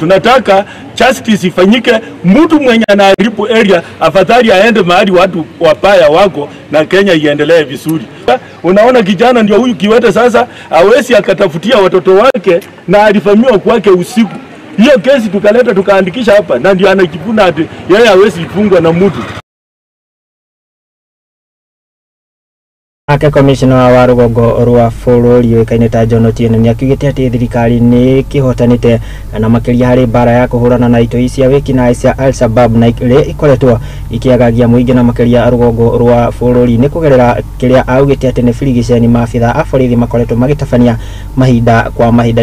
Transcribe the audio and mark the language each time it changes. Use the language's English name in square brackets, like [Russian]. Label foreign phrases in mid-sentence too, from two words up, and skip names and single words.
[Swahili] Tunataka justice ifanyike. Mtu mwenye anaharibu area afadhali aende mahali watu wapaya wako na Kenya iendelee vizuri. Unaona kijana ndio huyu kiwete sasa hawezi akatafutia watoto wake na alifanywa kwake usiku. Hiyo kesi tukaleta tukaandikisha hapa na ndio anajivuna ati yeye hawezi kufungwa na mtu. [Kikuyu] Ake commissioner wa rũgongo rwa bũrũri ũĩkaine ta John Otieno nĩ akiugĩte atĩ thirikari nĩ kĩhotanĩte na makĩria harĩ mbara ya kũhũrana na itoi cia wĩkinaĩ cia Al-Shabaab na iria ikoretwo ikĩagagia mũingĩ na makĩria rũgongo rwa bũrũri nĩ kũgerera kĩrĩa augĩte atĩ nĩ birigiceni maabitha a borithi makoretwo magĩtabania mahinda kwa mahinda.